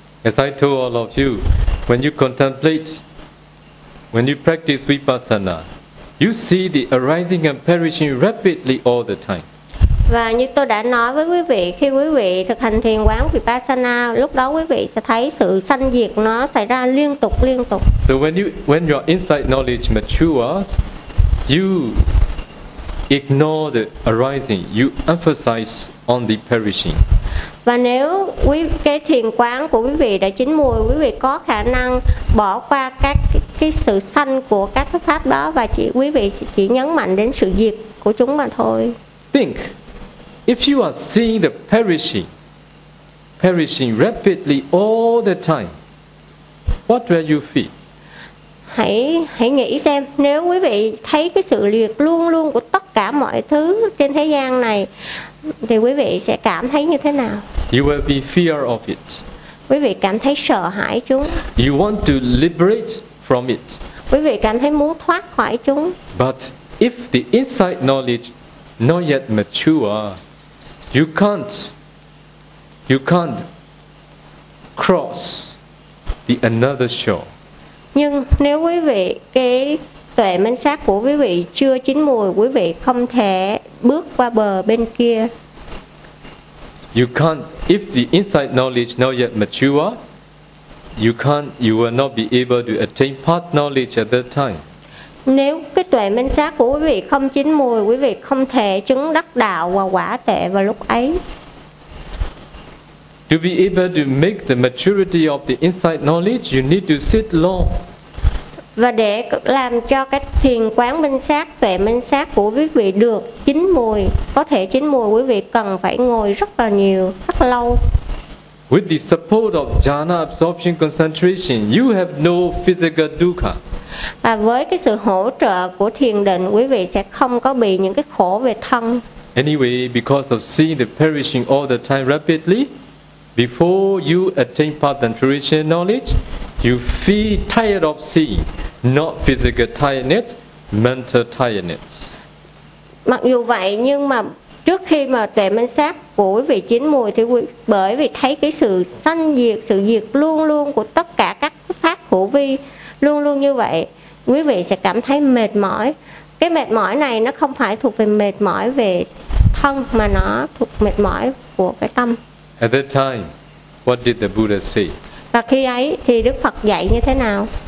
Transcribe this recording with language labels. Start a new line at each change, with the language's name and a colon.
English: As I told all of you, when you contemplate, when you practice vipassana, you see the arising and perishing rapidly all the time.
Vietnamese: Và như tôi đã nói với quý vị, khi quý vị thực hành thiền quán vipassana, lúc đó quý vị sẽ thấy sự sanh diệt nó xảy ra liên tục.
English: So when your insight knowledge matures, you ignore the arising, you emphasize on the perishing.
Vietnamese: Và nếu quý cái thiền quán của quý vị đã chín mùi, quý vị có khả năng bỏ qua các cái sự sanh của các cái pháp đó và quý vị chỉ nhấn mạnh đến sự diệt của chúng mà thôi.
English: Think, if you are seeing the perishing rapidly all the time, what will you feel?
Vietnamese: Hãy nghĩ xem, nếu quý vị thấy cái sự liệt luôn luôn của tất cả mọi thứ trên thế gian này, thì quý vị sẽ cảm thấy như thế nào?
English: You will be fear of it.
Vietnamese: Quý vị cảm thấy sợ hãi chúng.
English: You want to liberate from it.
Vietnamese: Quý vị cảm thấy muốn thoát khỏi chúng.
English: But if the insight knowledge not yet mature, you can't cross the another shore.
Vietnamese: Nhưng nếu quý vị cái tuệ minh sát của quý vị chưa chín mùi, quý vị không thể bước qua bờ bên kia.
English: You can't, if the insight knowledge not yet mature, you will not be able to attain path knowledge at that time.
Vietnamese: Nếu cái tuệ minh sát của quý vị không chín mùi, quý vị không thể chứng đắc đạo và quả tuệ vào lúc ấy.
English: To be able to make the maturity of the insight knowledge, you need to sit long.
Vietnamese: Và để làm cho cái thiền quán minh sát, tuệ minh sát của quý vị được chín mùi, có thể chín mùi, quý vị cần phải ngồi rất là nhiều, rất lâu.
English: With the support of jhana absorption concentration, you have no physical dukkha.
Vietnamese: Và với cái sự hỗ trợ của thiền định, quý vị sẽ không có bị những cái khổ về thân.
English: Anyway, because of seeing the perishing all the time rapidly, before you attain path and traditional knowledge, you feel tired of seeing, not physical tiredness, mental tiredness.
Vietnamese: Mặc dù vậy, nhưng mà trước khi mà tuệ minh sát của quý vị chín mùi, thì bởi vì thấy cái sự sanh diệt, sự diệt luôn luôn của tất cả các pháp khổ vi, luôn luôn như vậy, quý vị sẽ cảm thấy mệt mỏi. Cái mệt mỏi này nó không phải thuộc về mệt mỏi về thân, mà nó thuộc mệt mỏi của cái tâm.
English: At that time, what did the Buddha say?
Vietnamese: Và khi ấy thì Đức Phật dạy như thế nào?